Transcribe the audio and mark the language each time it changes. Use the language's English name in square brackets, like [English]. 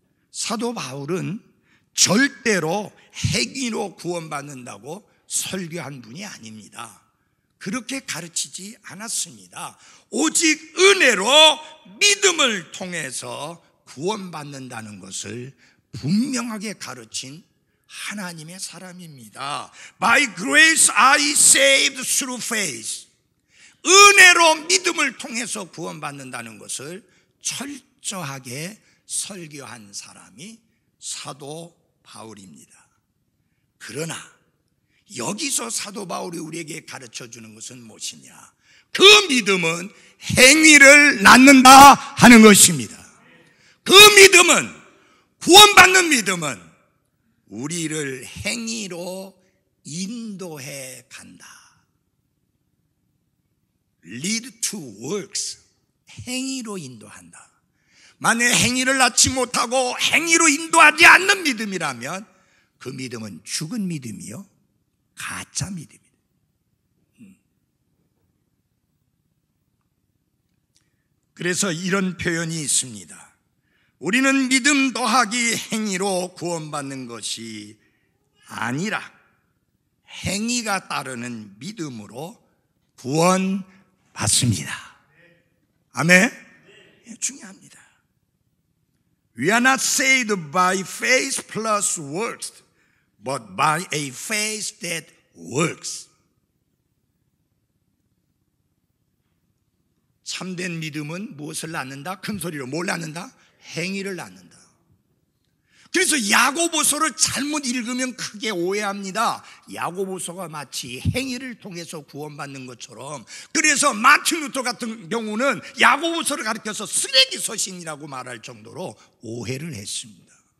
[Korean] 사도 바울은 절대로 행위로 구원받는다고 설교한 분이 아닙니다. 그렇게 가르치지 않았습니다. 오직 은혜로 믿음을 통해서 구원받는다는 것을 분명하게 가르친 하나님의 사람입니다. [English] By grace are ye saved through faith. [Korean] 은혜로 믿음을 통해서 구원받는다는 것을 철저하게 설교한 사람이 사도 바울입니다. 그러나 여기서 사도 바울이 우리에게 가르쳐주는 것은 무엇이냐? 그 믿음은 행위를 낳는다 하는 것입니다. 그 믿음은, 구원받는 믿음은 우리를 행위로 인도해 간다. [English] Lead to works, [Korean] 행위로 인도한다. 만약 행위를 낳지 못하고 행위로 인도하지 않는 믿음이라면 그 믿음은 죽은 믿음이요, 가짜 믿음이다. 그래서 이런 표현이 있습니다. 우리는 믿음 더하기 행위로 구원받는 것이 아니라 행위가 따르는 믿음으로 구원받습니다. 아멘? 중요합니다. [English] We are not saved by faith plus works, but by a faith that works. [Korean] 참된 믿음은 무엇을 낳는다? 큰 소리로 뭘 낳는다? 행위를 낳는다. 그래서 야고보서를 잘못 읽으면 크게 오해합니다. 야고보서가 마치 행위를 통해서 구원받는 것처럼, 그래서 마틴 루터 같은 경우는 야고보서를 가리켜서 쓰레기 서신이라고 말할 정도로 오해를 했습니다.